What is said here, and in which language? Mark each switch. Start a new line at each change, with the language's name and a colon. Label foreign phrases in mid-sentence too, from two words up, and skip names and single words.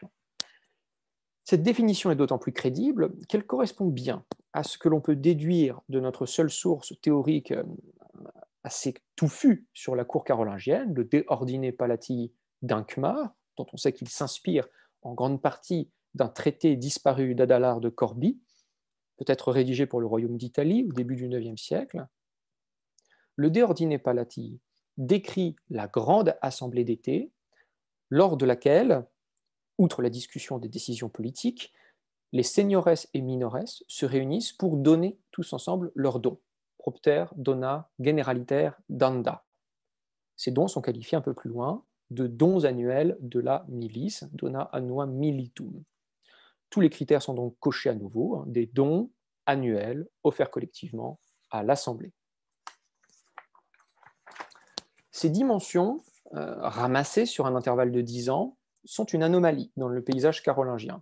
French: Cette définition est d'autant plus crédible qu'elle correspond bien à ce que l'on peut déduire de notre seule source théorique assez touffu sur la cour carolingienne, le De Ordine Palatii d'Hincmar, dont on sait qu'il s'inspire en grande partie d'un traité disparu d'Adalard de Corbie, peut-être rédigé pour le royaume d'Italie au début du IXe siècle. Le De Ordine Palatii décrit la grande assemblée d'été, lors de laquelle, outre la discussion des décisions politiques, les
Latin: seniores et minores
French: se réunissent pour donner tous ensemble leurs dons.
Latin: Propter, dona, generaliter, danda.
French: Ces dons sont qualifiés un peu plus loin de dons annuels de la milice,
Latin: dona annua militum.
French: Tous les critères sont donc cochés à nouveau, des dons annuels offerts collectivement à l'Assemblée. Ces dimensions, ramassées sur un intervalle de 10 ans, sont une anomalie dans le paysage carolingien.